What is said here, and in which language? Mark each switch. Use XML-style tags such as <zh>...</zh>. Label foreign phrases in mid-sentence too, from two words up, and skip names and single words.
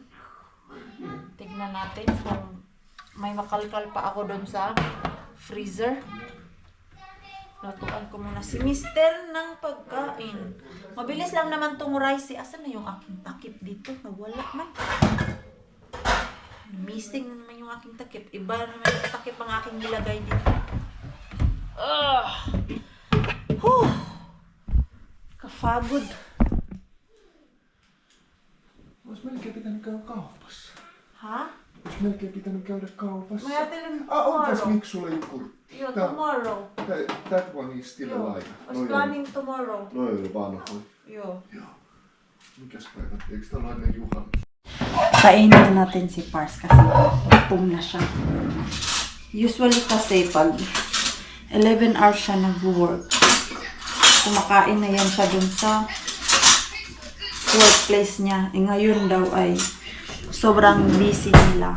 <tl>Tignan natin kung may makalkal pa ako doon sa freezer. Lutuan ko muna si Mister ng pagkain. Mabilis lang naman tong rice. Asan na yung aking takip dito? Nawala man. Missing na naman yung aking takip. Iba na naman yung takip ang aking nilagay dito. Kafagod.</tl> <fi>Ois melkein pitänyt käydä kaupassa. Ha? Ois melkein pitänyt käydä kaupassa. Mä ajattelin Onpas</fi> <en>tomorrow.</en> <fi>Miksulla joku? Joo,</fi> <en>tomorrow. That one is still</en> <fi>Joo.</fi> <en>alive. Was planning tomorrow.</en> <fi>Noi oli vanhoja. Joo. Joo. Mikäs päivä? Eikö tällainen juhannus?</fi> <tl>Kainin natin si Pars kasi gutom na siya. Usually kasi pag 11 hours siya nag-work. kumakain na yan siya dun sa workplace niya. Ngayon daw ay sobrang busy nila.</tl>